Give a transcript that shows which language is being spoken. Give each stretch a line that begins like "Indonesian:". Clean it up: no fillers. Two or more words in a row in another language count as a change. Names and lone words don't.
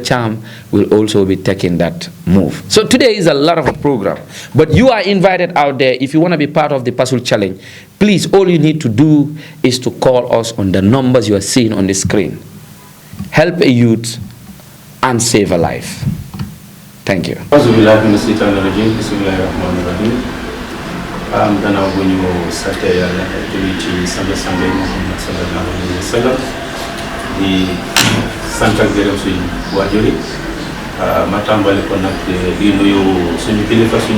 English: Cham will also be taking that move. So today is a lot of a program. But you are invited out there. If you want to be part of the Pasul Challenge, please, all you need to do is to call us on the numbers you are seeing on the screen. Help a youth and save a life. Thank you.
Wolof: Di sant ak gërëm suñu waajur yi ma tàmbali ko nag di nuyu suñu kilifa suñu